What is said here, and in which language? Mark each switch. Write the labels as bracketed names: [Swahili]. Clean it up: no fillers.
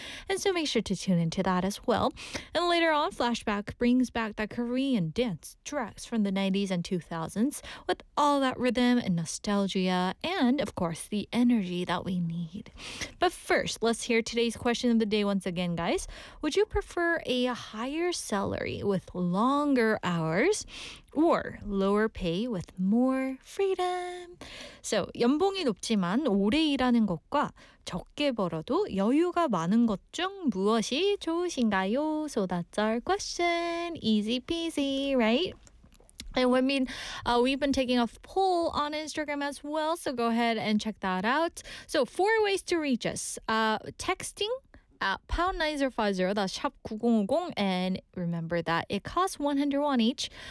[English] And so make sure to tune into that as well. And later on, Flashback brings back that Korean dance tracks from the 90s and 2000s with all that rhythm and nostalgia and, of course, the energy that we need. But first, let's hear today's question of the day once again, guys. Would you prefer a higher salary with longer hours or lower pay with more freedom? [Korean] So, 연봉이 높지만 오래 일하는 것과 적게 벌어도 여유가 많은 것 중 무엇이 좋으신가요? [English] So that's our question. Easy peasy, right? And I mean, we've been taking a poll on Instagram as well, so go ahead and check that out. So, four ways to reach us. Texting at #9050, that's #9050, and remember that it costs 100 won each.